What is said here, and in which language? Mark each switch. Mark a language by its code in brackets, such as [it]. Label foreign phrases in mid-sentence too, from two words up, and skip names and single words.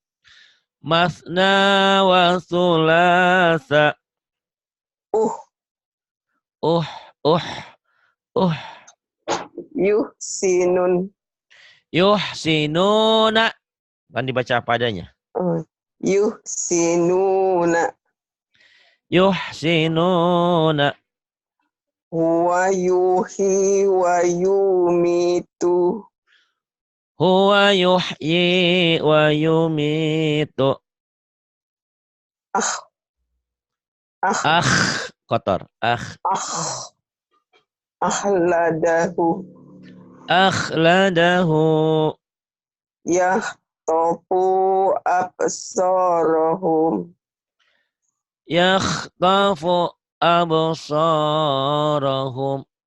[ar] Masna wasulasa. Yuhsinuna. [id] Kan dibaca apa adanya. [ar] Yuhsinuna. Huwa yuhyi wa yumitu. Huwa yuhyi wa yumitu. [id] Kotor. [ar] Akhladahu. Yahtofu absarahum. Yakhtafu absarahum.